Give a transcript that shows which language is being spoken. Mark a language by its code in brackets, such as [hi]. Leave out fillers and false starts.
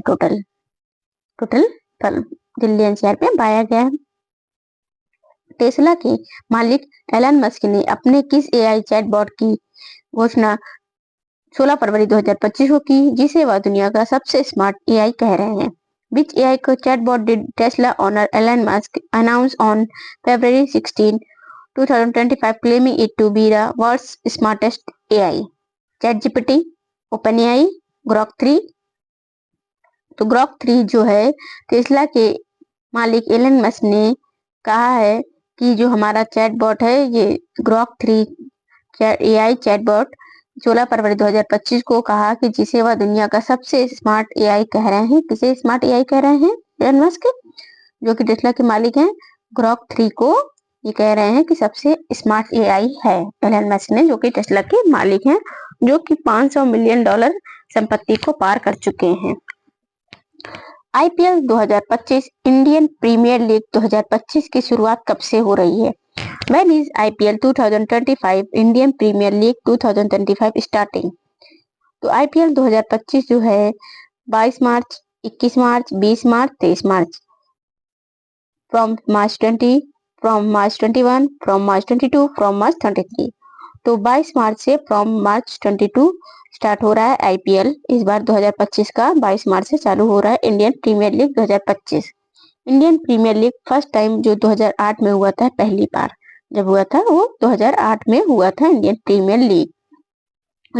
[hi] Total Delhi NCR में पाया गया है। टेस्ला के मालिक एलन मस्क ने अपने किस एआई चैटबॉट की घोषणा 16 फरवरी 2025 को की, जिसे वह दुनिया का सबसे स्मार्ट एआई कह रहे हैं? [en] Which AI chatbot did Tesla owner Elon Musk announce on February 16, 2025, claiming it to be the world's smartest AI? ChatGPT, OpenAI, Grok 3? [hi] तो ग्रॉक 3 जो है टेस्ला के मालिक एलन मस्क ने कहा है कि जो हमारा चैटबॉट है ये ग्रॉक 3 एआई चैटबॉट 16 फरवरी 2025 को कहा कि जिसे वह दुनिया का सबसे स्मार्ट एआई कह रहे हैं। किसे स्मार्ट एआई कह रहे हैं? एलन मस्क, जो कि टेस्ला के मालिक हैं, ग्रॉक 3 को ये कह रहे हैं कि सबसे स्मार्ट एआई है एलन मस्क ने, जो कि टेस्ला के मालिक हैं, जो कि $500 मिलियन संपत्ति को पार कर चुके हैं। आईपीएल 2025 इंडियन प्रीमियर लीग 2025 की शुरुआत कब से हो रही है? [en] When is IPL 2025 Indian premier league 2025 starting? [hi] तो आईपीएल 2025 जो है 22 मार्च, 21 मार्च, 20 मार्च, 23 मार्च। [en] From March 20, from March 21, from March 22, from March 23। [hi] तो 22 मार्च से [en] from March 22 [hi] स्टार्ट हो रहा है आईपीएल इस बार 2025 का। 22 मार्च से चालू हो रहा है Indian premiere league 2025। Indian premiere league first time जो 2008 में हुआ था, पहली बार जब हुआ था वो 2008 में हुआ था इंडियन प्रीमियर लीग।